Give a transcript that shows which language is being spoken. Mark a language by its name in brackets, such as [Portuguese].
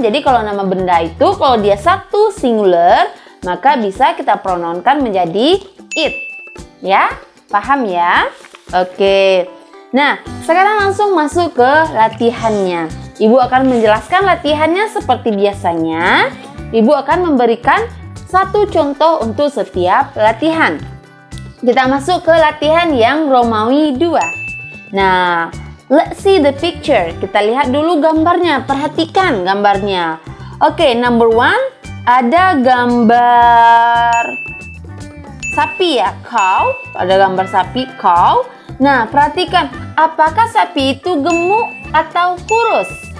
[Indonesian] Jadi kalau nama benda itu kalau dia satu singular, maka bisa kita pronounkan menjadi it. Ya. Paham ya? Oke. Nah, sekarang langsung masuk ke latihannya. Ibu akan menjelaskan latihannya seperti biasanya. Ibu akan memberikan satu contoh untuk setiap latihan. Kita masuk ke latihan yang Romawi 2. [English] Nah, let's see the picture. [Indonesian] Kita lihat dulu gambarnya. Perhatikan gambarnya. Oke, number 1. Ada gambar sapi ya, cow. Ada gambar sapi, cow. Nah, perhatikan, apakah sapi itu gemuk atau kurus?